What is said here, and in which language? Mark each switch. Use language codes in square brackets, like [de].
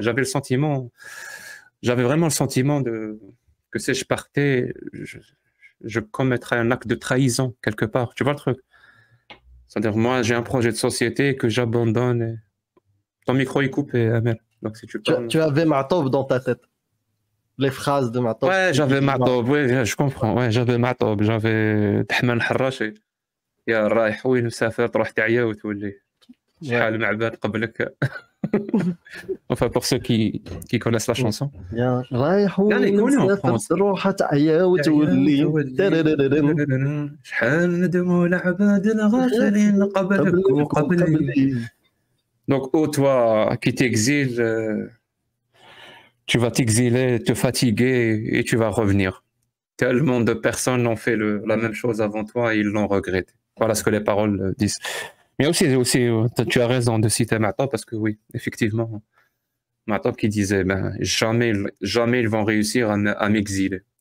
[fr] J'avais vraiment le sentiment que si je partais, je commettrais un acte de trahison quelque part. Tu vois le truc? C'est-à-dire, moi, j'ai un projet de société que j'abandonne. Et... Ton micro est coupé, Amel. Donc, si tu avais Matob dans ta tête. Les phrases de Matob. Ouais, j'avais Matob. Oui, je comprends. Ouais, j'avais Matob. J'avais Tahman Harrachi. [ar] يا رايح وين مسافر تروح تعيا وتولي شحال مع عباد قبلك. [fr] Enfin, pour ceux qui connaissent la chanson. [ar] رايح وين مسافر تروح تعيا وتولي شحال ندموا لعباد الغافلين قبلك وقبلي. [fr] Donc, oh, toi qui t'exiles, tu vas t'exiler, te fatiguer et tu vas revenir. Tellement de personnes ont fait la même chose avant toi et ils l'ont regretté. Voilà ce que les paroles disent. Mais aussi, tu as raison de citer Matob parce que oui, effectivement, Matob qui disait jamais ils vont réussir à m'exiler.